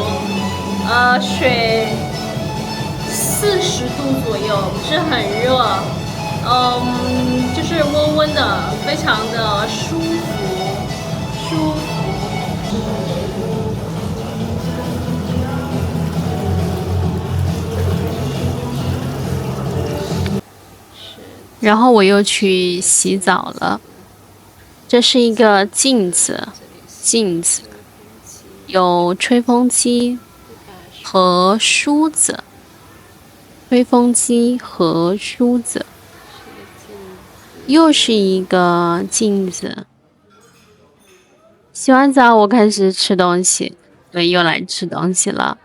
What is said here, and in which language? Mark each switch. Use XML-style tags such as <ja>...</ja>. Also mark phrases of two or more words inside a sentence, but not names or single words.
<zh>水40度左右，不是很熱，就是溫溫的，非常的舒服。然後我又去洗澡了。這是一個鏡子，有吹風機和梳子，又是一個鏡子。洗完澡，我開始吃東西，對，又來吃東西了。</zh>